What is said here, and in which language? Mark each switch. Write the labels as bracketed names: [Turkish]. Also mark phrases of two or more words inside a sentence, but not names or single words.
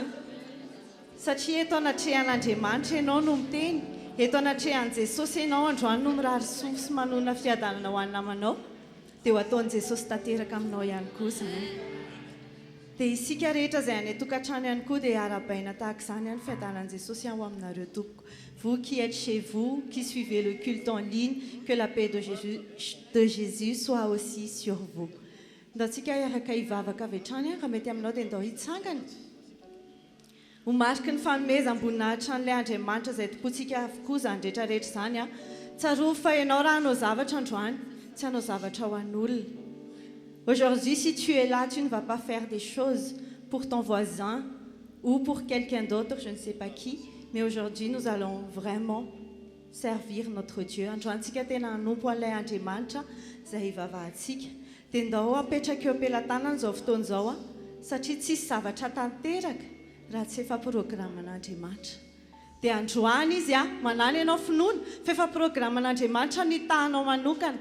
[Malagasy] Satria eto anatrehan'Andriamanitra ianao no miteny, eto anatrehan'i Jesosy ianao androany no mirary soa sy manona fiadanana ho an'ny namanao, dia ho ataon'i Jesosy tanteraka aminao ihany koa izany. Dia isika rehetra izay any an-tokantrano ihany koa dia arabaina tahaka izany ny fiadanan'i Jesosy ho aminareo tompoko. [French] Vous qui êtes chez vous, qui suivez le culte en ligne, que la paix de Jésus soit aussi sur vous. [Malagasy] Ndatsika iaraka hivavaka avy hatrany raha mety aminao dia ndao hitsangana. Ho mariky ny fanomezam-boninahitra an'ilay Andriamanitra izay tompontsika avokoa izany rehetrarehetra izany. Tsaroa fa ianao raha hanao zavatra androany, tsy hanao zavatra ho an'olona. [French] Aujourd'hui, si tu es là, tu ne vas pas faire des choses pour ton voisin ou pour quelqu'un d'autre, je ne sais pas qui. Mais aujourd'hui, nous allons vraiment servir notre Dieu. [Malagasy] Androantsika tena hanompo an'ilay Andriamanitra izay hivavahantsika. Dia ndao apetraka eo am-pelantanana izao fotoana izao satria tsisy zavatra tanteraka raha tsy efa programman'Andriamanitra. Dia androany izy manana ianao finoana fa efa programman'Andriamanitra ny tahanao manokana.